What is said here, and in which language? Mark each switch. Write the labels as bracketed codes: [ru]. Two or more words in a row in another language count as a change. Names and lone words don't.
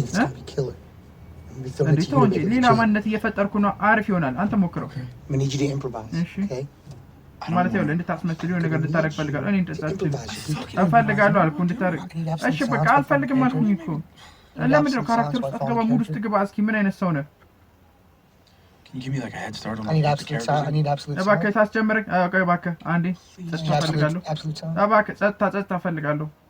[am] እንዴ ተወንጂ ሌላ ማንነት እየፈጠርኩ ነው አሪፍ ይሆናል አንተ ሞክረው እሺ ማለት ነው እንድታስመስል የሆነ ነገር እንድታረግ ፈልጋለሁ እኔ እንድታስፈልጋለሁ አልኩ እንድታረግ እሺ በቃ አልፈልግም አልኩኝ እኮ ለምን ነው ካራክተር ውስጥ አትገባ ሙድ ውስጥ ግባ እስኪ ምን አይነት ሰው ነህ [en] Can you give me like a head start on I need absolute silence. I need absolute silence. [am] እባክህ ታስጀምረኝ እባክህ አንዴ ጸጥታ ፈልጋለሁ እባክህ ጸጥታ ፈልጋለሁ